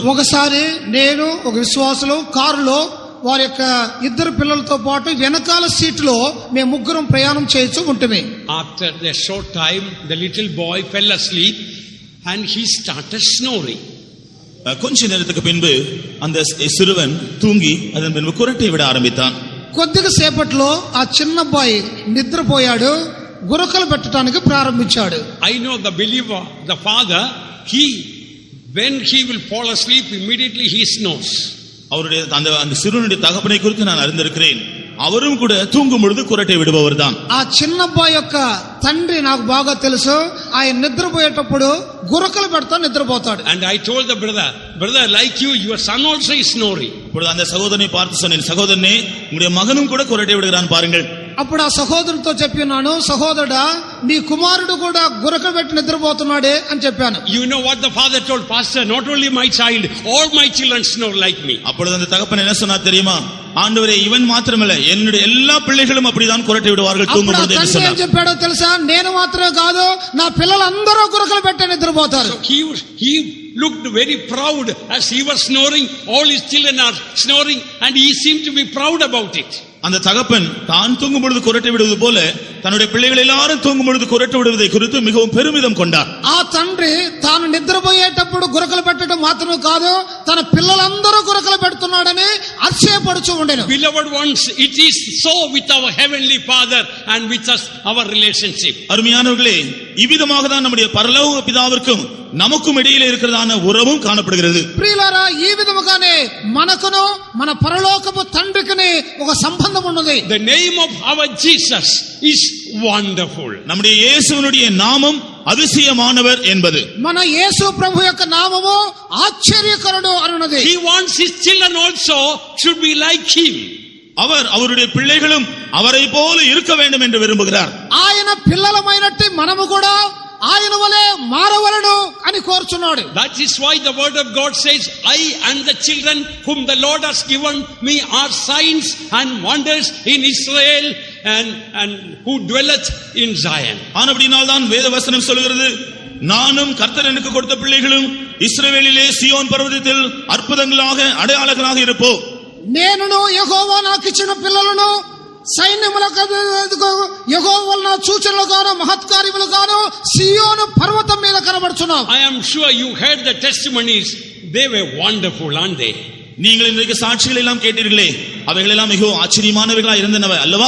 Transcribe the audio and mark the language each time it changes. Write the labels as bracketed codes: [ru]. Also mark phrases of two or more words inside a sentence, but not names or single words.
[te] ఒకసారి నేను ఒక విశ్వాసులు కారులో వారి యొక్క ఇద్దరు పిల్లలతో పాటు వెనకాల సీటులో మేము ముగ్గురం ప్రయాణం చేస్తూ ఉంటమే. [en] After a short time the little boy fell asleep and he started snoring. [ta] கொஞ்ச நேரத்துக்கு பின்பு அந்த சிறுவன் தூங்கி அதன் பின்பு குரட்டை விட ஆரம்பித்தான். [te] కొద్దిగా సేపట్లో ఆ చిన్న అబ్బాయి నిద్రపోయాడు, గురకలు పెట్టడానికి ప్రారంభించాడు. [en] I know the believer, the father, when he will fall asleep, immediately he snores. [ta] அவருடைய அந்த சிறுவனுடைய தகப்பனை குறித்து நான் அறிந்திருக்கிறேன். அவரும் கூட தூங்கும் பொழுது குரட்டை விடுபவர் தான். [te] ఆ చిన్న అబ్బాయి యొక్క తండ్రి నాకు బాగా తెలుసు, ఆయన నిద్రపోయేటప్పుడు గురకలు పెడతా నిద్రపోతాడు. [en] And I told the brother, like you, your son also is snoring. [ta] அப்பொழுது அந்த சகோதரனை பார்த்து சொன்னேன், சகோதரனே உங்களுடைய மகனும் கூட குரட்டை விடுகிறான் பாருங்கள். [te] అప్పుడు ఆ సహోదరుడితో చెప్పినాను, సహోదరుడా నీ కుమారుడు కూడా గురకలు పెట్టి నిద్రపోతున్నాడే అని చెప్పాను. [en] You know what the father told, pastor, not only my child, all my children snore like me. [ta] அப்பொழுது அந்த தகப்பன் என்ன சொன்னார் தெரியுமா? ஆண்டவரே, இவன் மாத்திரமல்ல என்னுடைய எல்லா பிள்ளைகளும் அப்படிதான் குரட்டை விடுவார்கள் தூங்கும் பொழுது என்று சொன்னார். [te] ఏం చెప్పాడో తెలుసా? నేను మాత్రమే కాదు, నా పిల్లలందరూ గురకలు పెట్టి నిద్రపోతారు. [en] So he looked very proud as he was snoring. All his children are snoring and he seemed to be proud about it. [ta] அந்த தகப்பன் தான் தூங்கும் பொழுது குரட்டை விடுவது போல தன்னுடைய பிள்ளைகள் எல்லாரும் தூங்கும் பொழுது குரட்டை விடுவதை குறித்து மிகவும் பெருமிதம் கொண்டார். [te] ఆ తండ్రి తాను నిద్రపోయేటప్పుడు గురకలు పెట్టడం మాత్రమే కాదు, తన పిల్లలందరూ గురకలు పెడుతున్నాడని అతిశయపడుచూ ఉండెను. [en] Beloved ones, it is so with our heavenly Father and with us, our relationship. [ta] அருமையானவர்களே, இவ்விதமாக தான் நம்முடைய பரலோக பிதாவிற்கும் நமக்கும் இடையிலே இருக்கிறதான உறவும் காணப்படுகிறது. [te] ప్రియులారా, ఈ విధముగానే మనకును మన పరలోకపు తండ్రికిని ఒక సంబంధం ఉన్నది. [en] The name of our Jesus is wonderful. [ta] நம்முடைய இயேசுவினுடைய நாமம் அதிசயமானவர் என்பது. [te] మన యేసు ప్రభు యొక్క నామము ఆశ్చర్యకరుడు అనున్నది. [en] He wants his children also should be like him. [ta] அவருடைய பிள்ளைகளும் அவரை போல இருக்க வேண்டும் என்று விரும்புகிறார். [te] ఆయన పిల్లలమైనట్టు మనము కూడా ఆయన వలె మారవలెను అని కోరుచున్నాడు. [en] That is why the word of God says, I and the children whom the Lord has given me are signs and wonders in Israel and who dwelleth in Zion. [ta] ஆனபடியால் தான் வேத வசனம் சொல்கிறது, நானும் கர்த்தர் எனக்கு கொடுத்த பிள்ளைகளும் இஸ்ரவேலிலே சீயோன் பர்வதத்தில் அற்புதங்களாக அடையாளங்களாக இருப்போம். [te] నేనును యెహోవా నాకిచ్చిన పిల్లలను సైన్యములకు యెహోవా వలన సూచనలుగాను మహత్కార్యములుగాను సియోను పర్వతం మీద కనబడుచున్నాం. [en] I am sure you heard the testimonies. They were wonderful, aren't they? [ta] நீங்கள் இன்றைக்கு சாட்சிகள் எல்லாம் கேட்டீர்களே, அவைகள் எல்லாம் மிகவும் ஆச்சரியமானவைகளா இருந்தனவே அல்லவா?